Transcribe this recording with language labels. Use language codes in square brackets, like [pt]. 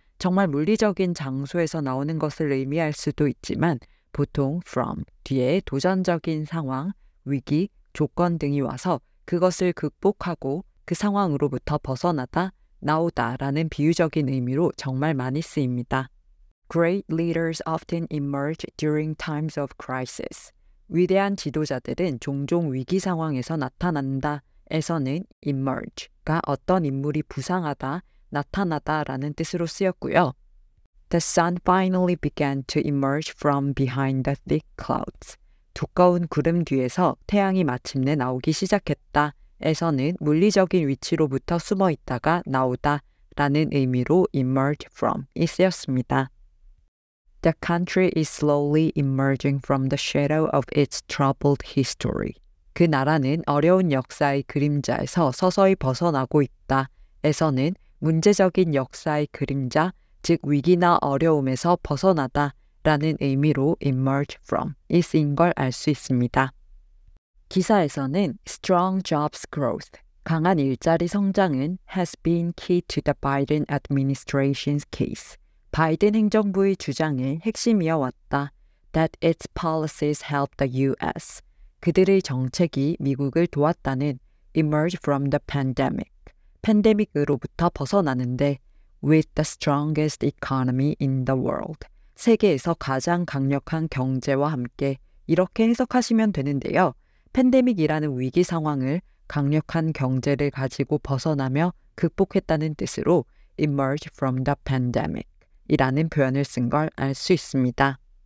[ko] 정말 물리적인 장소에서 나오는 것을 의미할 수도 있지만 보통 from 뒤에 도전적인 상황, 위기, 조건 등이 와서 그것을 극복하고 그 상황으로부터 벗어나다, 나오다 라는 비유적인 의미로 정말 많이 쓰입니다. [en] Great leaders often emerge during times of crisis. [ko] 위대한 지도자들은 종종 위기 상황에서 나타난다 에서는 emerge가 어떤 인물이 부상하다, 나타나다라는 뜻으로 쓰였고요. [en] The sun finally began to emerge from behind the thick clouds. [ko] 두꺼운 구름 뒤에서 태양이 마침내 나오기 시작했다 에서는 물리적인 위치로부터 숨어 있다가 나오다 라는 의미로 emerge from이 쓰였습니다. [en] The country is slowly emerging from the shadow of its troubled history. [ko] 그 나라는 어려운 역사의 그림자에서 서서히 벗어나고 있다 에서는 문제적인 역사의 그림자, 즉 위기나 어려움에서 벗어나다 라는 의미로 emerge from이 쓰인 걸 알 수 있습니다. 기사에서는 [en] strong jobs growth, [ko] 강한 일자리 성장은 [en] has been key to the Biden administration's case. [ko] 바이든 행정부의 주장의 핵심이어 왔다. [en] That its policies helped the U.S. [ko] 그들의 정책이 미국을 도왔다는 [en] emerge from the pandemic. [ko] 팬데믹으로부터 벗어나는데 [en] with the strongest economy in the world. [ko] 세계에서 가장 강력한 경제와 함께 이렇게 해석하시면 되는데요. 팬데믹이라는 위기 상황을 강력한 경제를 가지고 벗어나며 극복했다는 뜻으로 [en] emerge from the pandemic [ko] 이라는 표현을 쓴 걸 알 수 있습니다.